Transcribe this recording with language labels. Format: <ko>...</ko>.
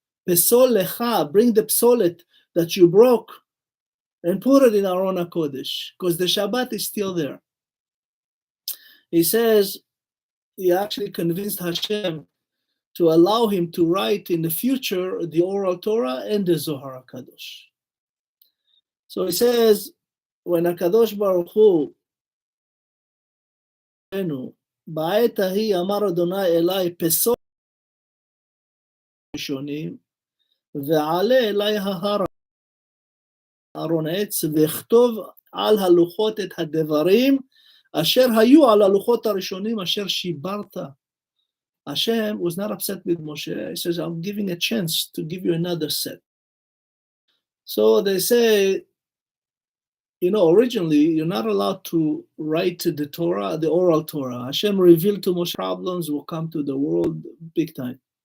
<he>Pesol lecha,</he> <en>bring the psolet that you broke and put it in Aron HaKodesh, because the Shabbat is still there. He says he actually convinced Hashem to allow him to write in the future the oral Torah and the Zohar HaKadosh. So he says, when HaKadosh Baruch Hu,</en> <he>בעת ההיא אמר אדוני אלי פסול ראשונים ועלה אלי ההר ארון עץ וכתוב על הלוחות את הדברים, אשר היו על הלוחות הראשונים, אשר שיברת.</he> <en>Hashem was not upset with Moshe. He says, I'm giving a chance to give you another set. So they say, originally, you're not allowed to write the Torah, the oral Torah. Hashem revealed to Moshe problems will come to the world big time.</en>